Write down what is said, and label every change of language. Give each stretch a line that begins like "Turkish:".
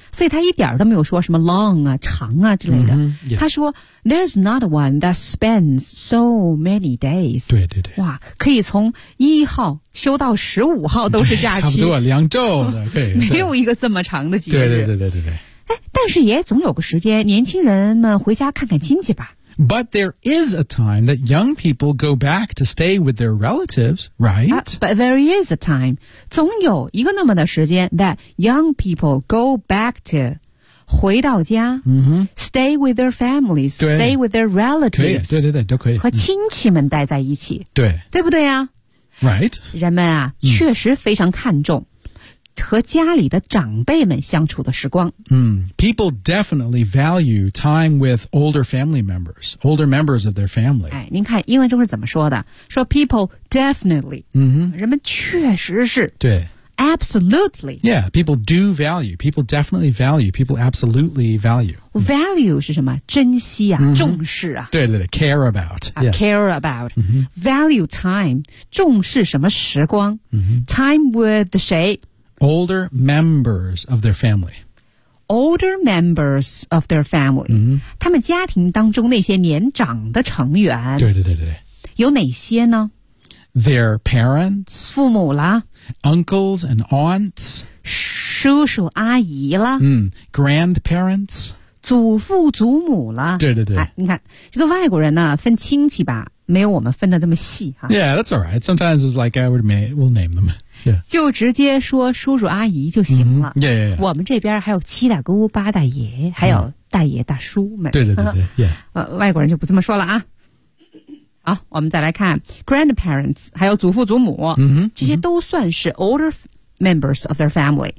Chinese: 所以他一点都没有说什么 long 啊长啊之类的、
English: 嗯 yeah.
Chinese: 他说
English: there's not one that spans so many days
Chinese: 对对对哇可以从一号休到十五号都是假期差不多两周的对没有一个这么长的节日对对对对对对哎但是也总有个时间年轻人们回家看看亲戚吧
English: But there is a time that young people go back to stay with their relatives, right?、 But there is a time
Chinese: 总有一个那么的时间
English: that young people go back to
Chinese: 回到家、 mm-hmm.
English: stay with their families, stay with their relatives
Chinese: 对对对都可以和亲戚们待在一起对对不对啊
English: Right?
Chinese: 人们啊、嗯、确实非常看重和家里的长辈们相处的时光。 Mm.
English: People definitely value time with older family members, older members of their family.
Chinese: 哎，您看英文中是怎么说的？
English: 说 people definitely,、 mm-hmm.
Chinese: 人们确实是。对。
English: Absolutely. Yeah, people do value. People definitely value. People absolutely value.
Chinese: Value 是什么？珍惜啊， mm-hmm. 重视啊。对对对
English: ，care about.、Yeah. Care about.、 Mm-hmm. Value time,
Chinese: 重视什么时光、 mm-hmm.
English: ？Time with
Chinese: 的谁？
English: Older members of their family. Older members of their family.、 Mm-hmm.
Chinese: 他们家庭当中那些年长的成员。对对对对。有哪些呢
English: ？Their parents.
Chinese: 父母啦。
English: Uncles and aunts.
Chinese: 叔叔阿姨啦。
English: 嗯、mm, ，grandparents.
Chinese: 祖父祖母啦。对对对。哎、你看这个外国人呢，分亲戚吧，没有我们分的这么细哈。
English: Yeah, that's all right. Sometimes it's like I would we'll name them. Yeah.
Chinese: 就直接说叔叔阿姨就行了、
English: mm-hmm. yeah, yeah, yeah.
Chinese: 我们这边还有七大姑八大爷还有大爷大叔们、 mm-hmm. 对对对对、
English: yeah.
Chinese: 外国人就不这么说了啊好我们再来看 grandparents 还有祖父祖母、 mm-hmm. 这些都算是
English: older members of their family、